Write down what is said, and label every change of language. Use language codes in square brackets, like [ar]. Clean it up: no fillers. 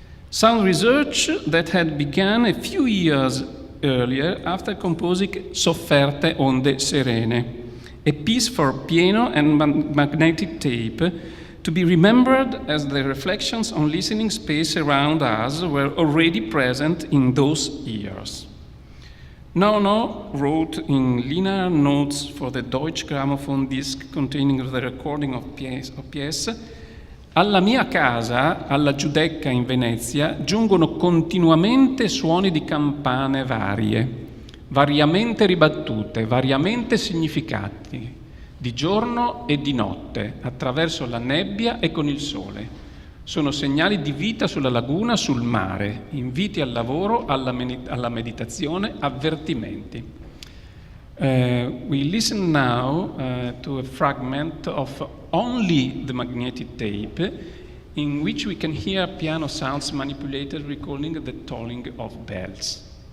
[en] Sound research that had begun a few years earlier after composing Sofferte Onde Serene, a piece for piano and magnetic tape to be remembered as the reflections on listening space around us were already present in those years. Nono wrote in linear notes for the Deutsche Grammophon disc containing the recording of pièce. [it] Alla mia casa, alla Giudecca in Venezia, giungono continuamente suoni di campane varie, variamente ribattute, variamente significati, di giorno e di notte, attraverso la nebbia e con il sole. Sono segnali di vita sulla laguna, sul mare, inviti al lavoro, alla meditazione, avvertimenti. [en] We listen now to a fragment of only the magnetic tape in which we can hear piano sounds manipulated recalling the tolling of bells.